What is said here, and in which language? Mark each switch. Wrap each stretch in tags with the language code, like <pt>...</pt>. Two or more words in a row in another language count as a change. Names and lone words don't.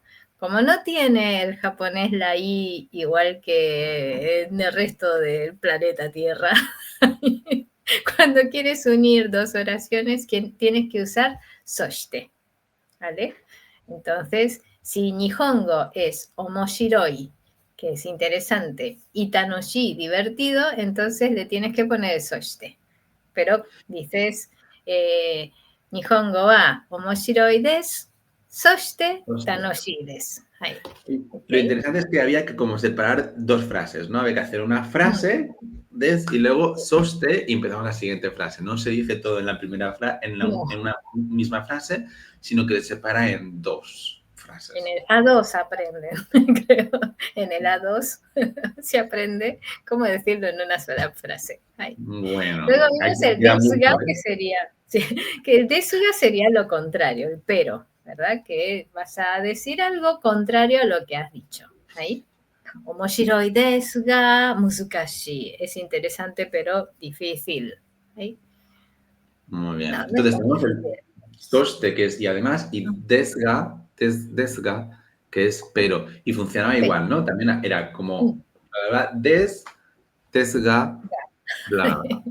<es>Como no tiene el japonés la i igual que en el resto del planeta Tierra, cuando quieres unir dos oraciones tienes que usar soshite, ¿vale? Entonces, si Nihongo es omoshiroi, que es interesante, y tanoshi, divertido, entonces le tienes que poner soshite. Pero dices,</es> <ja>Nihongo wa omoshiroi desu, soshite</ja> <es>Hostia.</es> <ja>tanoshi desu.</ja> <es>Ahí, ¿ok? Lo interesante es que había que como separar dos frases, ¿no? Había que hacer una frase y luego soste y empezamos la siguiente frase. No se dice todo en la primera No, en una misma frase, sino que se separa en dos en frases. el A2 aprenden, creo. En el A2 se aprende cómo decirlo en una sola frase. Ahí. Luego Bueno, hay vimos que el estudiar desuga, mucho, que ¿eh? sería, sí, que el desuga sería lo contrario, el pero, ¿verdad? Que vas a decir algo contrario a lo que has dicho. Ahí.</es> <ja>Omoshiroi desu ga muzukashi.</ja> <es>Es interesante, pero difícil. ¿Ahí? Muy bien. No, no es Entonces tan tenemos el difícil. soste, que es y además, y desga, que es pero. Y funcionaba Pero, igual, ¿no? También era como, la verdad, desga, bla, bla, bla.</es>